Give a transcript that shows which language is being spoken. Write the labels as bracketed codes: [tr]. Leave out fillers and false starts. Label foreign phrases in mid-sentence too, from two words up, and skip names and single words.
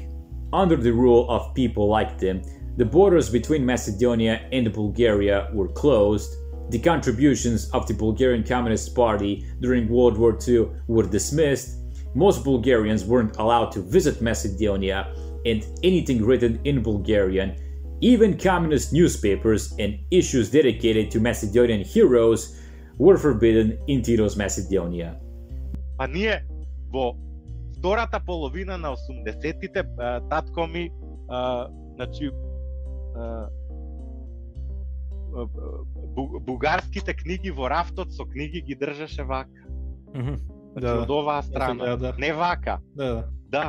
[en] Under the rule of people like them, the borders between Macedonia and Bulgaria were closed, the contributions of the Bulgarian Communist Party during World War II were dismissed, most Bulgarians weren't allowed to visit Macedonia, and anything written in Bulgarian, even communist newspapers and issues dedicated to Macedonian heroes, were forbidden in Tito's Macedonia. [mk] А ние во втората половина на 80-тите татко ми значи бугарските книги во рафтот со книги ги држаше вака. Значи од оваа страна. Не вака. Да.